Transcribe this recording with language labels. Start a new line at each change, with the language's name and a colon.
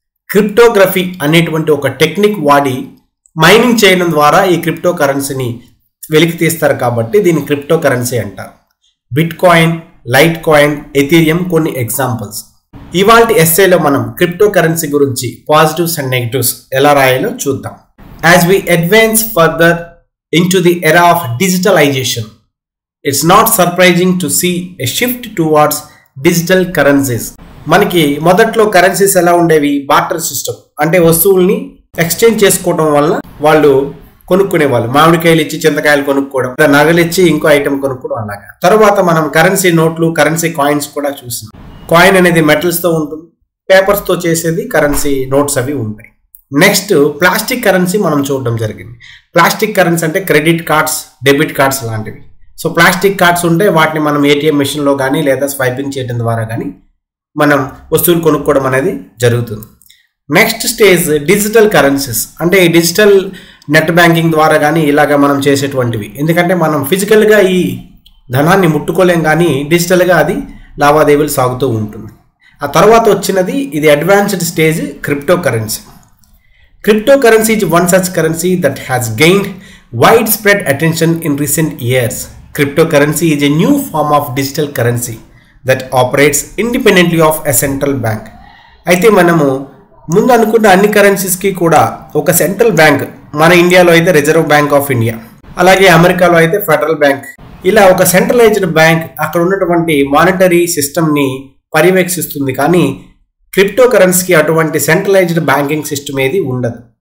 Telugu: Cryptography అనేటువంటి ఒక technique వాడి మైనింగ్ చేయడం ద్వారా ఈ క్రిప్టో కరెన్సీని వెలికి తీస్తారు కాబట్టి దీన్ని క్రిప్టో కరెన్సీ అంటారు. Bit coin, light coin, Ethereum కొన్ని ఎగ్జాంపుల్స్. ఇవాల్టి ఎస్సేలో మనం క్రిప్టో కరెన్సీ గురించి పాజిటివ్స్ అండ్ నెగటివ్స్ ఎలా రాయాలో చూద్దాం.
English: As we advance further into the era of digitalization, it's not surprising to see a shift towards digital currencies.
Telugu: మనకి మొదట్లో కరెన్సీస్ ఎలా ఉండేవి? బార్టర్ సిస్టమ్, అంటే వస్తువుల్ని ఎక్స్చేంజ్ చేసుకోవడం వల్ల వాళ్ళు కొనుక్కునేవాళ్ళు. మామిడికాయలు ఇచ్చి చింతకాయలు కొనుక్కోవడం, నగలు ఇచ్చి ఇంకో ఐటమ్ కొనుక్కోవడం అలాగా. తర్వాత మనం కరెన్సీ నోట్లు, కరెన్సీ కాయిన్స్ కూడా చూసినాం. కాయిన్ అనేది మెటల్స్తో ఉంటుంది, పేపర్స్తో చేసేది కరెన్సీ నోట్స్ అవి ఉంటాయి. నెక్స్ట్ ప్లాస్టిక్ కరెన్సీ మనం చూడడం జరిగింది. ప్లాస్టిక్ కరెన్సీ అంటే క్రెడిట్ కార్డ్స్, డెబిట్ కార్డ్స్ లాంటివి. సో ప్లాస్టిక్ కార్డ్స్ ఉంటే వాటిని మనం ఏటీఎం మెషిన్లో కానీ లేదా స్వైపింగ్ చేయడం ద్వారా కానీ మనం వస్తువులు కొనుక్కోవడం అనేది జరుగుతుంది. నెక్స్ట్ స్టేజ్ డిజిటల్ కరెన్సీస్, అంటే ఈ డిజిటల్ నెట్ బ్యాంకింగ్ ద్వారా కానీ ఇలాగా మనం చేసేటువంటివి. ఎందుకంటే మనం ఫిజికల్గా ఈ ధనాన్ని ముట్టుకోలేం, కానీ డిజిటల్గా అది లావాదేవీలు సాగుతూ ఉంటుంది. ఆ తర్వాత వచ్చినది ఇది advanced stage crypto currency.
English: Cryptocurrency is one such currency that has gained widespread attention in recent years. Cryptocurrency is a new form of digital currency that operates independently of a central bank.
Telugu: అయితే మనము ముందు అనుకున్న అన్ని కరెన్సీస్కి కూడా ఒక central bank, మన ఇండియాలో అయితే రిజర్వ్ బ్యాంక్ ఆఫ్ ఇండియా, అలాగే అమెరికాలో అయితే ఫెడరల్ బ్యాంక్, ఇలా ఒక సెంట్రలైజ్డ్ బ్యాంక్ అక్కడ ఉన్నటువంటి మానిటరీ సిస్టమ్ని పర్యవేక్షిస్తుంది. కానీ క్రిప్టో కరెన్సీకి అటువంటి సెంట్రలైజ్డ్ బ్యాంకింగ్ సిస్టమ్ ఏది ఉండదు.